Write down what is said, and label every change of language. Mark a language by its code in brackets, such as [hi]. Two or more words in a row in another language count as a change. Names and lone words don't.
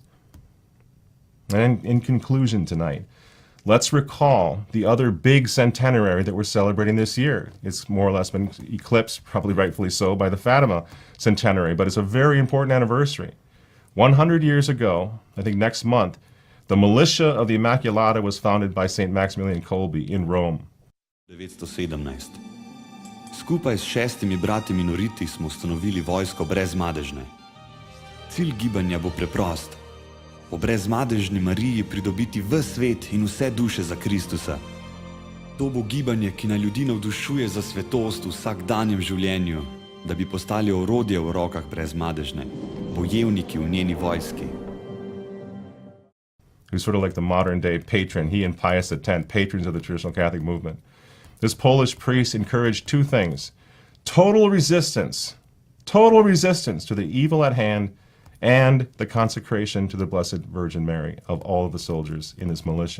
[en] And in conclusion tonight, let's recall the other big centenary that we're celebrating this year. It's more or less been eclipsed, probably rightfully so, by the Fatima centenary, but it's a very important anniversary. 100 years ago, I think next month, the Militia of the Immaculata was founded by St. Maximilian Kolbe in Rome. 917. [sl] Skupaj s 6 brati minoriti smo ustanovili vojsko brezmadežne. Cilj gibanja bo preprost. Po brezmadežni Mariji pridobiti ves svet in vse duše za Kristusa. To bo gibanje, ki na ljudi navdušuje za svetost v vsakdanjem življenju, da bi postali orodje v rokah brezmadežne, bojevniki v njeni vojski. [en] Who's sort of like the modern day patron, he and Pius X, patrons of the traditional Catholic movement. This Polish priest encouraged two things: total resistance to the evil at hand, and the consecration to the Blessed Virgin Mary of all of the soldiers in his militia.